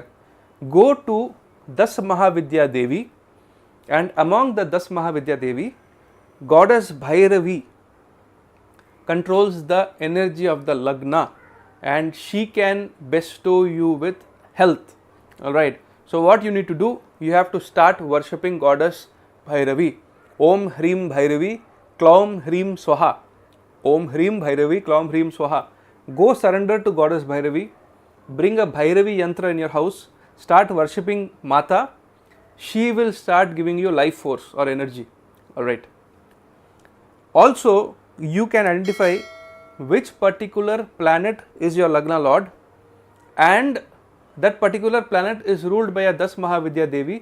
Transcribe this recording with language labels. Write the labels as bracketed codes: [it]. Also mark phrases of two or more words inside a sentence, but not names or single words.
[en] Go to Das Mahavidya Devi, and among the Das Mahavidya Devi, goddess Bhairavi controls the energy of the lagna and she can bestow you with health, alright. So what you need to do, you have to start worshipping goddess Bhairavi. [sa] Om Hrim Bhairavi, Klaum Hrim Swaha. Om Hrim Bhairavi, Klaum Hrim Swaha. [en] Go surrender to goddess Bhairavi, bring a Bhairavi yantra in your house, start worshipping Mata, she will start giving you life force or energy, alright. Also, you can identify which particular planet is your lagna lord, and that particular planet is ruled by a Das Mahavidya Devi.